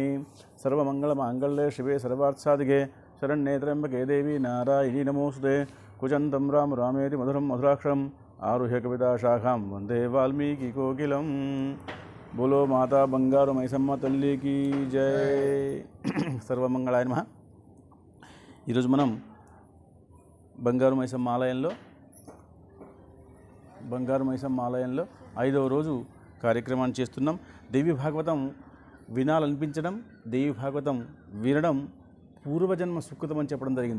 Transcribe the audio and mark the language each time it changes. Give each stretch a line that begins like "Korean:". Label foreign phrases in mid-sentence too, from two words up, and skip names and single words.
Sanskrit: सर्वमङ्गलमाङ्गल्ये शिवे सर्वार्थसाधिके शरण्ये त्र्यम्बके देवी नारायणी नमोस्तुते कुजन्तं राम रामेति मधुरं मधुराक्षरम् आरुह्य कविताशाखां वन्दे वाल्मीकिकोकिलं।
Hindi: बोलो माता बंगारू मैसम्म तल्ली की जय।
Sanskrit: सर्वమంగళాయ నమః।
Telugu: ఈరోజు మనం బంగారు మైసమ్మ ఆలయంలో 5వ రోజు కార్యక్రమాన్ని చేస్తున్నాం। దేవి భాగవతం వినాలనిపించడం, దేవి భాగవతం వినడం పూర్వజన్మ సుకృతం అని చెప్పడం జరిగింది।